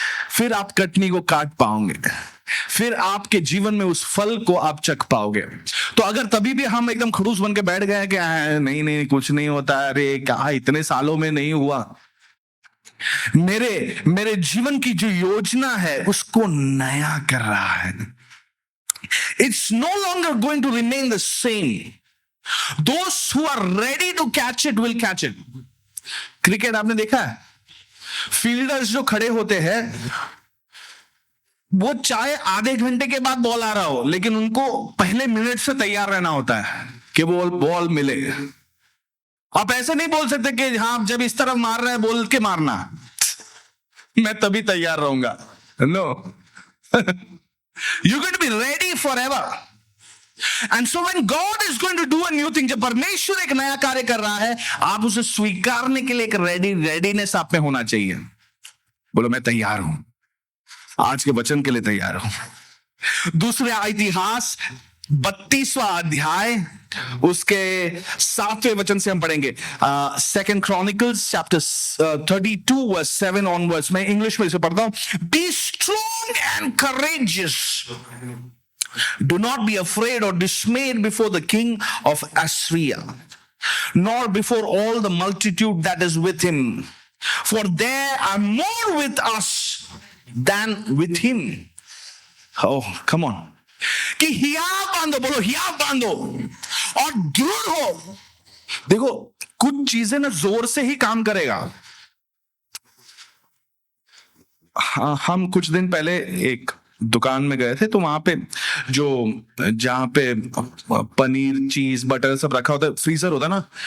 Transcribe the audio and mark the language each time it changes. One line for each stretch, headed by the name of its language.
Hindi: फिर आप कटनी को काट पाओगे, फिर आपके जीवन में उस फल को आप चख पाओगे। तो अगर तभी भी हम एकदम खड़ूस बन के बैठ गए कि नहीं नहीं कुछ नहीं होता, अरे क्या इतने सालों में नहीं हुआ, मेरे जीवन की जो योजना है उसको नया कर रहा है।
English: It's no longer going to remain the same. Those who are ready to catch it will catch it.
Hindi: Cricket आपने देखा है, फील्डर्स जो खड़े होते हैं, वो चाहे आधे घंटे के बाद बॉल आ रहा हो, लेकिन उनको पहले मिनट से तैयार रहना होता है कि बॉल मिले। आप ऐसे नहीं बोल सकते कि हाँ जब इस तरफ मार रहे हैं बोल के मारना, मैं तभी तैयार रहूंगा।
English: No, you can be ready forever. And so when God is going to do a new thing,
Hindi: जब परमेश्वर एक नया कार्य कर रहा है, आप उसे स्वीकारने के लिए एक रेडीनेस आप में होना चाहिए। बोलो मैं तैयार हूं, आज के वचन के लिए तैयार हूं। दूसरे इतिहास 32वां अध्याय उसके 7वें वचन से हम पढ़ेंगे।
English: Second Chronicles chapter 32 verse 7 onwards.
Hindi: मैं इंग्लिश में इसे पढ़ता हूं।
English: Be strong and courageous, do not be afraid or dismayed before the king of Assyria, nor before all the multitude that is with him, for there are more with us than with him. Oh, come on.
Hindi: कि हियाव बांधो, बोलो हियाव बांधो और दृढ़ हो। देखो, कुछ चीजें ना जोर से ही काम करेगा। हम कुछ दिन पहले एक दुकान में गए थे, तो वहां पे जहां पे पनीर, चीज, बटर सब रखा होता है, फ्रीजर होता है ना,